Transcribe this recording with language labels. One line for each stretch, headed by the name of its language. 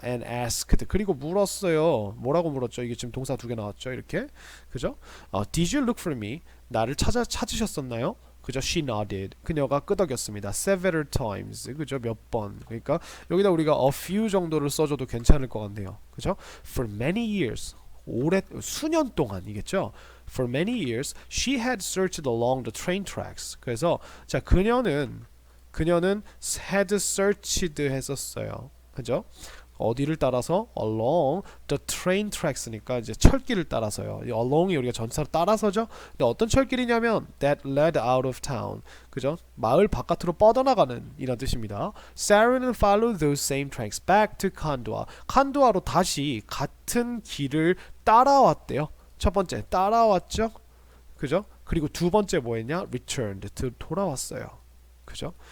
Korean: And asked 그리고 물었어요. 뭐라고 물었죠? 이게 지금 동사 두 개 나왔죠. 이렇게 그죠?
English: Did you look for me?
Korean: 나를 찾으셨었나요? 그죠?
English: She nodded.
Korean: 그녀가 끄덕였습니다.
English: Several times.
Korean: 그죠? 몇 번. 그러니까 여기다 우리가 a few 정도를 써줘도 괜찮을 것 같네요.
English: 그죠? For many years.
Korean: 수년 동안이겠죠?
English: For many years, she had searched along the train tracks.
Korean: 그래서 자 그녀는 had searched 했었어요. 그죠? 어디를 따라서? along the train tracks니까 이제 철길을 따라서요. 이 along이 우리가 전치사로 따라서죠. 근데 어떤 철길이냐면
English: that led out of town.
Korean: 그죠? 마을 바깥으로 뻗어나가는 이런 뜻입니다.
English: Sarah는 followed those same tracks back to Kandwa.
Korean: 칸두아로 다시 같은 길을 따라왔대요. 첫 번째 따라왔죠. 그죠? 그리고 두 번째 뭐했냐? returned. 돌아왔어요. 그죠?